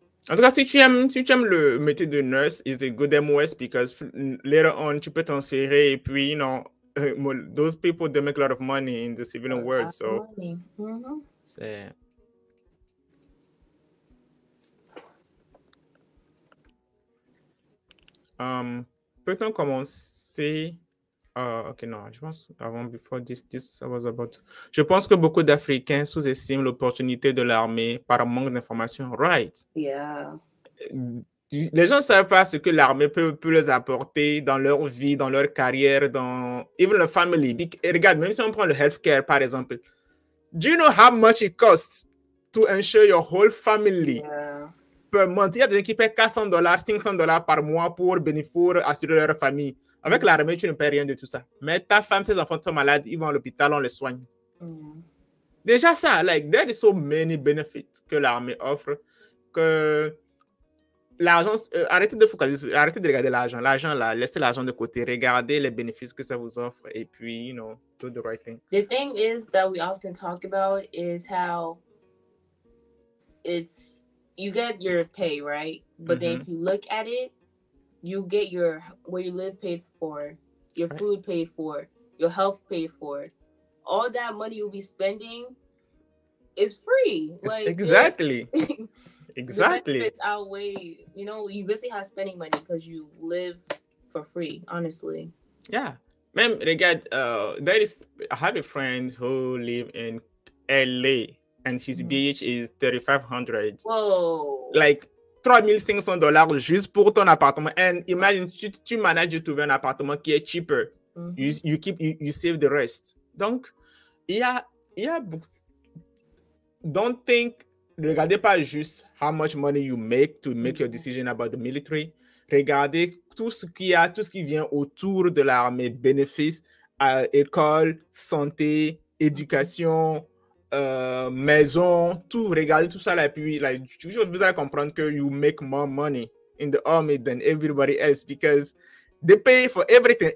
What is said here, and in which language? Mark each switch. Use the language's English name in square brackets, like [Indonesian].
[French] En tout cas, si tu aimes le métier de nurse, [English] it's a good MOS because later on, [French] tu peux transférer et puis, [English] you know, those people, they make a lot of money in the civilian world. So, c'est... [French] Peut-on commencer... ok, non, je pense avant, [English] before this I was about... [French] Je pense que beaucoup d'Africains sous-estiment l'opportunité de l'armée par manque d'informations. [English] Right? Yeah. [French] Les gens ne savent pas ce que l'armée peut les apporter dans leur vie, dans leur carrière, dans [English] even the family. [French] Et regarde, même si on prend le healthcare, par exemple, [English] do you know how much it costs to ensure your whole family? Yeah. Per month, [French] il y a des gens qui paient $400, $500 par mois pour assurer leur famille. Avec l'armée, tu ne paies rien de tout ça. Mais ta femme, tes enfants sont malades, ils vont à l'hôpital, on les soigne. Déjà ça, like, [English] there is so many benefits [French] que l'armée offre que l'argent, arrêtez de focaliser, arrêtez de regarder l'argent. L'argent, là, laissez l'argent de côté. Regardez les bénéfices que ça vous offre et puis, [English] you know, do the right thing. The thing is that we often talk about is how you get your pay, right? But then if you look at it, you get your where you live paid for, your food paid for, your health paid for. All that money you'll be spending is free. Like exactly. Exactly. The benefits outweigh, you know, you basically have spending money because you live for free, honestly. Yeah. [French] Même, regarde, [English] I have a friend who live in LA and his BH is $3,500. Whoa. [French] Like $3,500 juste pour ton appartement. [English] And imagine, [French] tu manages de trouver un appartement qui est cheaper. [English] You save the rest. [French] Donc, il y a beaucoup. [English] Don't think, [French] regardez pas juste [English] how much money you make to make your decision about the military. [French] Regardez tout ce qui vient autour de l'armée, bénéfices, école, santé, éducation, maison, tout. Regardez tout ça là, puis vous allez comprendre que [English] you make more money in the army than everybody else because they pay for everything.